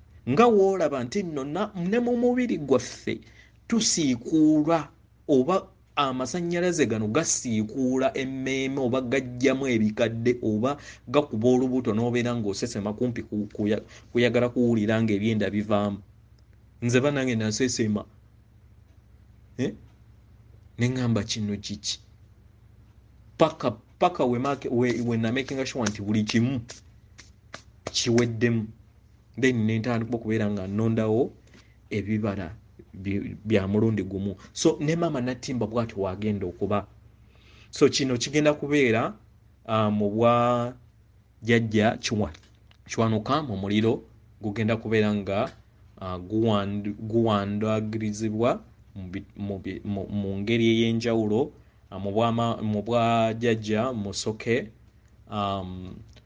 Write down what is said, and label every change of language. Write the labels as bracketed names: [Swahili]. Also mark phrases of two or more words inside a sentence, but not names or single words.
[Ganda] Nga w'olaba nti nno na-, ne mu mubiri gwaffe tusiikuulwa oba amasannyalaze gano gasiikuula emmeeme oba gaggyamu ebikadde oba gakuba olubuto n'obeera ng'osesema kumpi ku-, kuya-, kuyagala kuwulira ng'ebyenda bivaamu. Nze bannange nasesema. Eh? Ne ŋŋamba kino kiki? Paka, paka we make-, we, we na [English] making sure [Ganda] nti buli kimu kiweddemu. Then ne ntandika okubeera nga nnondawo ebibala bi-, bya mulundi gumu. So, ne maama Nattimba bw'atyo wagenda okuba. So, kino kigenda kubeera, uh, mu bwa jjajja Kiwa-, Kiwanuka mu muliro gugenda kubeera nga, uh, guwandu-, guwandaagirizibwa mu bi-, mu bi-, mu, mu ngeri ey'enjawulo, uh, mu bwa ma-, mu bwa jjajja Musoke, um,